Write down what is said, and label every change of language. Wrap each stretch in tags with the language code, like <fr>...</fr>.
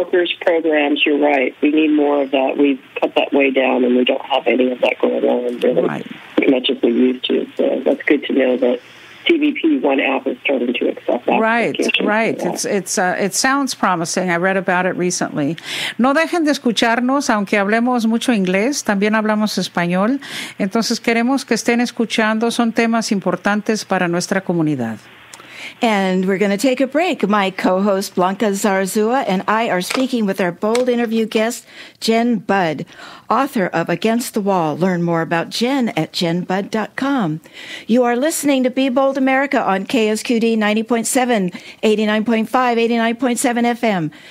<en>Workers' programs, you're right. We need more of that. We've cut that way down, and we don't have any of that going on really as much as we used to. So that's good to know that CBP One app is starting to accept that. Right. It sounds promising. I read about it recently.</en> <es>No dejen de escucharnos, aunque hablemos mucho inglés, también hablamos español. Entonces queremos que estén escuchando. Son temas importantes para nuestra comunidad.</es> <en>And we're going to take a break. My co-host Blanca Zarzua and I are speaking with our bold interview guest, Jen Budd, author of Against the Wall. Learn more about Jen at jenbudd.com. You are listening to Be Bold America on KSQD 90.7, 89.5, 89.7 FM.</en>